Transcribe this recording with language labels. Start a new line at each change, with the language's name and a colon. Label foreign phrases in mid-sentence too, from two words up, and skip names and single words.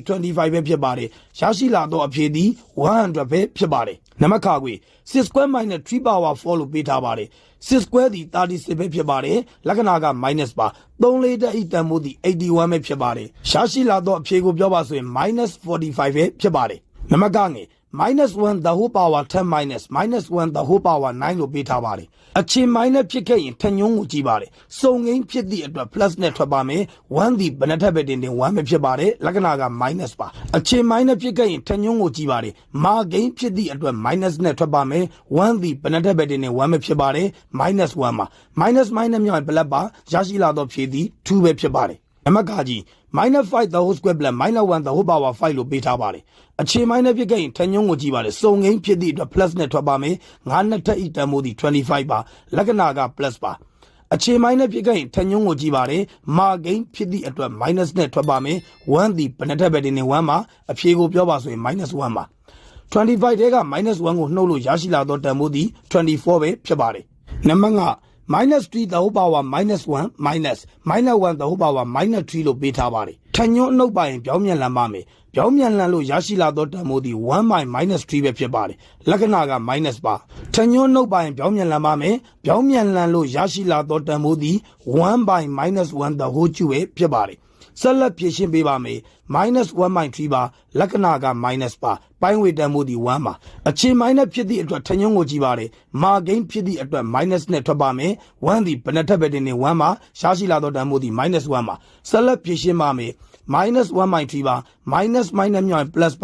Burmese: 25 ပဲဖြစ်ပါတယ်ရရှိလာသောအဖြေသည်100ပဲဖြစ်ပါတယ်နံပါတ်ခခွေ
English: 6 square minus 3 power 4
Burmese: လို့ပေးထားပါတယ်
English: 6 square
Burmese: သည်36ပဲဖြစ်ပါတယ်လက္ခဏာက minus ပါ3လေးတက်ဤတန်ဖိုးသည်81ပဲဖြစ်ပါတယ်ရရှိလာသောအဖြေကိုပြောပါဆိုရင် minus 45ပဲ ဖြစ်ပါတယ်နံပါတ်ကငယ်
English: minus 1 the whole power 10 minus 1 the whole power 9
Burmese: လို့ပေးထားပါတယ်အခြေ minus ဖြစ်ခဲ့ရင်ထညွန်းကိုကြည့်ပါတယ်စုံငိမ့်ဖြစ်သည့်အတွက် plus နဲ့ထွက်ပါမယ်1ဒီဘယ်နှထ ပ်ပဲတင်1ပဲဖြစ်ပါတယ်လက္ခဏာက minus ပါအခြေ minus ဖြစ်ခဲ့ရင်ထညွန်းကိုကြည့်ပါတယ်မာဂိမ်းဖြစ်သည့်အတွက် minus နဲ့ထွက်ပါမယ်1ဒီဘယ်နှထပ်ပဲ တင်1ပဲဖြစ်ပါတယ် minus 1ပါ minus မြောက်ရင် plus ပါရရှိလာသောဖြေသည်2ပဲဖြစ်ပါတယ်နံပါတ်ကကြီး
English: minus 5 the whole square plus minus 1 the whole power 5
Burmese: လို့ပေးထားပါတယ်အခြေ minus ဖြစ်ခဲ့ရင်ထညွန်းကိုကြည့်ပါလေစုံငိမ့်ဖြစ်သည့်အတွက် plus နဲ့ထွက်ပါမယ်9နှစ်ထက်ဤတန်ဖိုးသည်25ပါလက္ခဏာက plus ပါအခြေ minus ဖြစ်ခဲ့ရင်ထညွန်းကိုကြည့်ပါလေမာဂိမ်းဖြစ်သည့်အတွက် minus နဲ့ထွက်ပါမယ်1ဒီဘယ်နှထက်ပဲတင်1ပါအဖြေကိုပြောပါဆိုရင် minus 1ပါ 25ထဲက minus 1ကိုနှုတ်လို့ရရှိလာသောတန်ဖိုးသည်24ပဲဖြစ်ပါတယ်နံပါတ်
English: 5 minus 3 the whole power minus 1 minus 1 the whole power minus 3
Burmese: လို့ပေးထားပါတယ်ထညွန်းအနှုတ်ပါရင်ပြောင်းပြန်လန်ပါမယ်ပြောင်းပြန်လန်လို့ရရှိလာသောတန်ဖိုးသည်
English: 1 by minus
Burmese: 3ပဲဖြစ်ပါတယ်လက္ခဏာက minus ပါထညွန်းအနှုတ်ပါရင်ပြောင်းပြန်လန်ပါမယ်ပြောင်းပြန်လန်လို့ရရှိလာသောတန်ဖိုးသည်
English: 1 by minus 1 the whole cube
Burmese: ပဲဖြစ်ပါတယ်ဆက်လက်ဖြည့်ရှင်းပေးပါမယ်minus 1/3 ပါလက္ခဏာက minus ပါပိုင်းဝေတန်ဖိုးသည်1ပါအခြေ minus ဖြစ်သည့်အတွက်ထညွန်းကိုကြည့်ပါတယ်မာဂိမ်းဖြစ်သည့်အတွက် minus နဲ့ထွက်ပါမယ်1သည်ဘယ်နှ ထပ်ပဲတင်1ပါရရှိလာသောတန်ဖိုးသည် minus 1ပါဆက်လက်ဖြည့်ရှင်းပါမယ်minus 1/3ပါ minus မြောက်ရင် plus